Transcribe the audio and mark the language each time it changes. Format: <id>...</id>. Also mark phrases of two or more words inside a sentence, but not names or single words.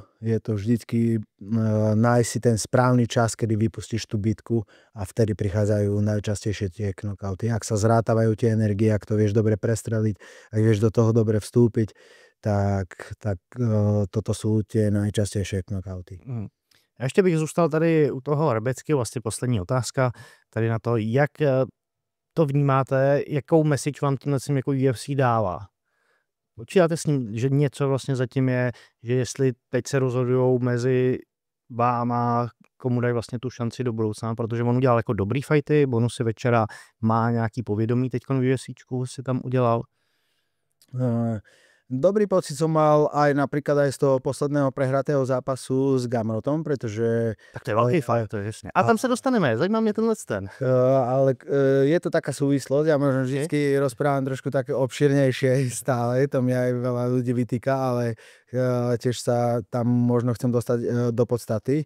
<sk>Je to vždycky nájsť si ten správny čas, kedy vypustíš tú bitku a vtedy prichádzajú najčastejšie tie knockouty. Ak sa zrátavajú tie energie, ak to vieš dobre prestreliť, ak vieš do toho dobre vstúpiť, tak toto sú tie najčastejšie knockouty.</sk> <cs>Já ještě bych zůstal tady u toho Rebecky, vlastně poslední otázka, tady na to, jak to vnímáte, jakou message vám tímhle jako UFC dává? Počítáte s ním, že něco vlastně zatím je, že jestli teď se rozhodujou mezi váma, komu dají vlastně tu šanci do budoucna, protože on udělal jako dobrý fighty, bonusy večera, má nějaký povědomí teďkon v UFCčku si tam udělal?</cs> <sk>Dobrý pocit som mal aj napríklad aj z toho posledného prehratého zápasu s Gamrotom, pretože... Tak to je veľký fight, to je jasne. A tam sa dostaneme, zajímá mňa ten. Ale je to taká súvislosť, ja možno vždycky rozprávam trošku také obširnejšie stále, to mi aj veľa ľudí vytýka, ale tiež sa tam možno chcem dostať do podstaty.</sk>